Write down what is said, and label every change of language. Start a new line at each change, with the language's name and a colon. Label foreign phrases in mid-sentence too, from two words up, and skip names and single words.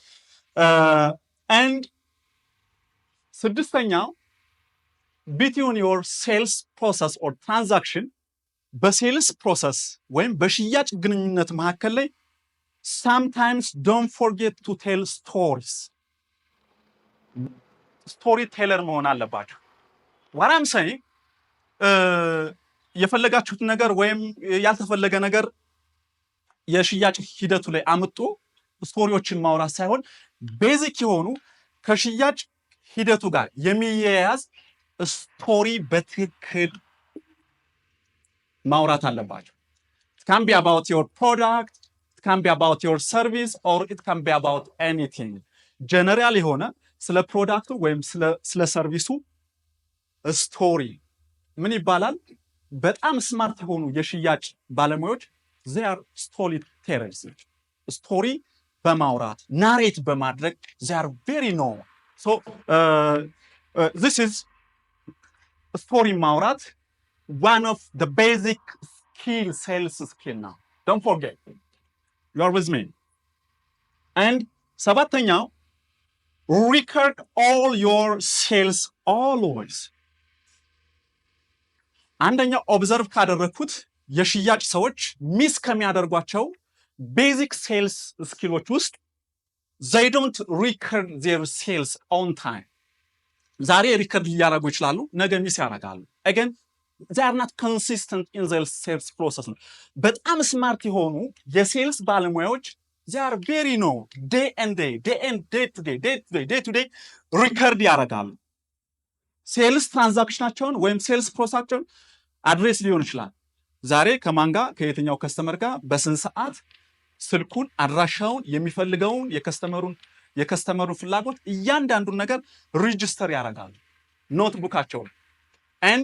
English: and ስድስተኛው between your sales process or transaction
Amharic: በሴልስ ፕሮሰስ ወይም በሽያጭ ግንኙነት መካከል ላይ
English: sometimes don't forget to tell stories story teller
Amharic: መሆን አለባችሁ
English: what I'm saying
Amharic: የፈለጋችሁት ነገር ወይም ያልተፈለገ ነገር የሽያጭ ሂደቱ ላይ አምጥቶ ስቶሪዎችን ማውራት ሳይሆን ቤዚክ የሆኑ ከሽያጭ ሂደቱ ጋር የሚያያዝ ስቶሪ በትክክል ማውራት አለባችሁ
English: it can be about your product it can be about your service or it can be about
Amharic: anything ጀነራል የሆነ ስለ ፕሮዳክቱ ወይም ስለ ሰርቪሱ ስቶሪ ምን ይባላል በጣም ስማርት የሆኑ የሽያጭ ባለሙያዎች
English: they are storytellers
Amharic: ስቶሪ በማውራት ናሬት በማድረግ
English: they are very known so this is story ማውራት one of the basic sales skill now don't forget you are with me and ሰባተኛው record all your sales always
Amharic: አንደኛው ኦብዘርቭ ካደረኩት የሽያጭ ሰዎች ሚስ ከሚያደርጓቸው ቤዚክ ሴልስ ስኪሎች ውስጥ
English: they don't record their sales on time
Amharic: ዛሬ ሪከርድ ሊያደርጉ ይችላሉ ነገ ሚስ ያደርጋሉ
English: again they are not consistent in their sales process
Amharic: በጣም ስማርት የሆኑ የሴልስ ባለሙያዎች
English: they are very know day to day
Amharic: ሪከርድ ያደርጋሉ ሴልስ ትራንዛክሽናቸውን ወይም ሴልስ ፕሮሰሳቸውን አድሬስ ሊሆን ይችላል ዛሬ ከማን ጋር ከየትኛው ከስተመር ጋር በስንት ሰዓት ስልኩን አድራሻውን የሚፈልገውን የከስተመሩን ፍላጎት እያንዳንዱን ነገር ሬጂስተር ያደርጋሉ ኖትቡካቸው and